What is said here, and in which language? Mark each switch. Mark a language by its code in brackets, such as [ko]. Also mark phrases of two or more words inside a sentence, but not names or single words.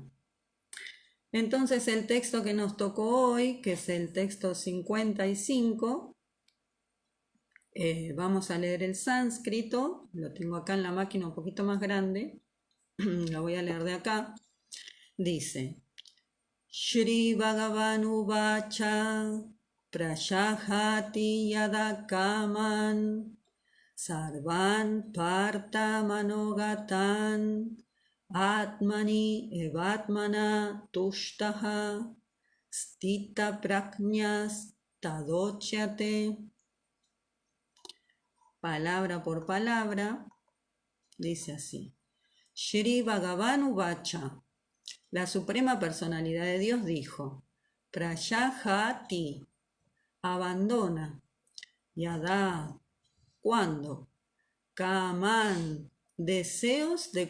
[es] Entonces el texto que nos tocó hoy, que es el texto 55, vamos a leer el sánscrito, lo tengo acá en la máquina un poquito más grande, lo voy a leer de acá. Dice, [sa] Shri Bhagavan Uvacha Prashahati Yada Kaman Sarvan Parta Manogatan Atmani Evatmana Tushtaha Stita Prajñas Tadochyate. [es] Palabra por palabra, dice así. [sa] Shri Bhagavan Uvacha, [es] la Suprema Personalidad de Dios dijo, Prayahati, abandona, Yada, cuando, Kaman, deseos de